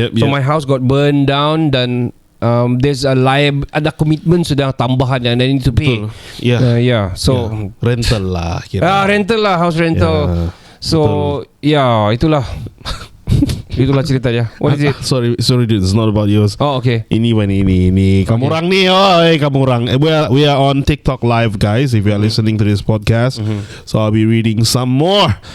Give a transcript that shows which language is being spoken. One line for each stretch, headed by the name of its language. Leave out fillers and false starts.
English: So my house got burned down dan there's
Malay: ada commitment sudah tambahan
English: yang I need to pay. Yeah. So
Malay: rental lah kira.
English: Rental lah, house rental. So itulah.
Malay: Itulah cerita dia.
English: What is it? Sorry dude, it's not about yours. Oh okay.
Malay: Ini kamu orang ni, kamu orang.
English: We are on TikTok live guys. If you are listening to this podcast, so I'll be reading some more.